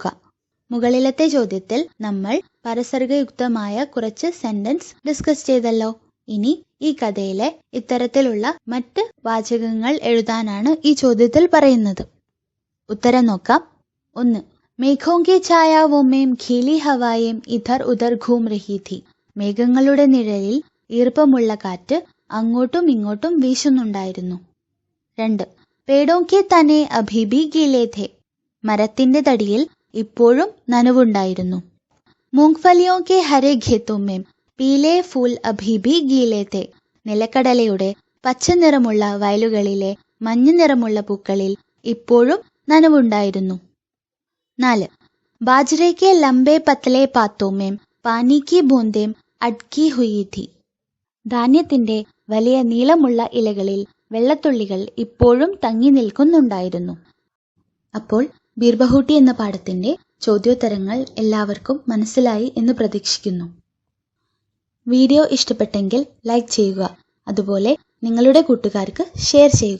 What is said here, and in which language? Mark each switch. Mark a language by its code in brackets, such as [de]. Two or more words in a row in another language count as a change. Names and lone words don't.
[ml] മുകളിലത്തെ ചോദ്യത്തിൽ നമ്മൾ പരസർഗയുക്തമായ കുറച്ച് [en] sentence discuss [ml] ചെയ്തല്ലോ. ഇനി ഈ കഥയിലെ ഇത്തരത്തിലുള്ള മറ്റ് വാചകങ്ങൾ എഴുതാനാണ് ഈ ചോദ്യത്തിൽ പറയുന്നത്. ഉത്തരം നോക്കാം. 1. [hi] മേഘോं की छायाओं में खिली हवाएं इधर उधर घूम रही थी. [ml] മേഘങ്ങളുടെ നിഴലിൽ ഈർപ്പമുള്ള കാറ്റ് അങ്ങോട്ടും ഇങ്ങോട്ടും വീശുന്നുണ്ടായിരുന്നു. 2. [hi] पेड़ों के तने अभी भी गीले थे. [ml] മരത്തിന്റെ തടിയിൽ ഇപ്പോഴും നനവുണ്ടായിരുന്നു. [hi] മൂംഗ്ഫലിയോं के हरे खेतों में पीले फूल अभी भी गीले थे. [ml] നിലക്കടലയുടെ പച്ച നിറമുള്ള വയലുകളിലെ മഞ്ഞ നിറമുള്ള പൂക്കളിൽ ഇപ്പോഴും നനവുണ്ടായിരുന്നു. 4. [hi] बाजरे के लंबे पतले पातों में पानी की बूंदें अटकी हुई थी. [ml] ധാന്യത്തിന്റെ വലിയ നീളമുള്ള ഇലകളിൽ വെള്ളത്തുള്ളികൾ ഇപ്പോഴും തങ്ങി നിൽക്കുന്നുണ്ടായിരുന്നു. അപ്പോൾ ബീർബഹൂട്ടി എന്ന പാഠത്തിന്റെ ചോദ്യോത്തരങ്ങൾ എല്ലാവർക്കും മനസ്സിലായി എന്ന് പ്രതീക്ഷിക്കുന്നു. വീഡിയോ ഇഷ്ടപ്പെട്ടെങ്കിൽ ലൈക്ക് ചെയ്യുക. അതുപോലെ നിങ്ങളുടെ കൂട്ടുകാർക്ക് ഷെയർ ചെയ്യുക.